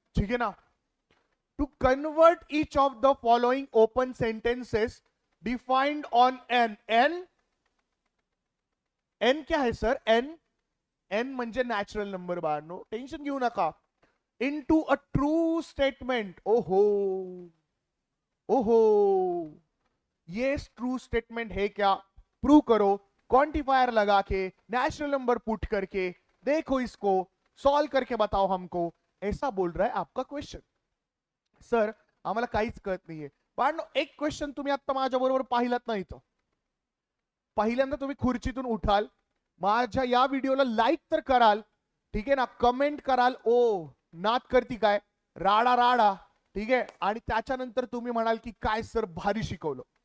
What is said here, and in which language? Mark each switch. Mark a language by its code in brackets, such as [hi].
[mr] ठीक आहे ना. [en] To convert each of the following open sentences defined on n. [hi] n क्या है सर? [mr] n म्हणजे नॅचरल नंबर बाळांनो, टेन्शन घेऊ नका. [en] Into a true statement. [hi] ओहो ओहो, ये ट्रू स्टेटमेंट है क्या? प्रूव करो क्वांटिफायर लगा के, नैचुरल नंबर पुट करके, देखो इसको सॉल्व करके बताओ हमको, ऐसा बोल रहा है आपका क्वेश्चन. [mr] सर आम्हाला काहीच कळत नाहीये. पण एक क्वेश्चन तुम्ही आता माझ्या बरोबर पाहिलात नाही. तो पहिल्यांदा तुम्ही खुर्चीतून उठाल, माझ्या या व्हिडिओला लाईक तर कराल, ठीक आहे ना, कमेंट कराल, ओ नाद करती काय, राडा राडा, ठीक आहे, आणि त्याच्यानंतर तुम्ही म्हणाल की काय सर भारी शिकवलं.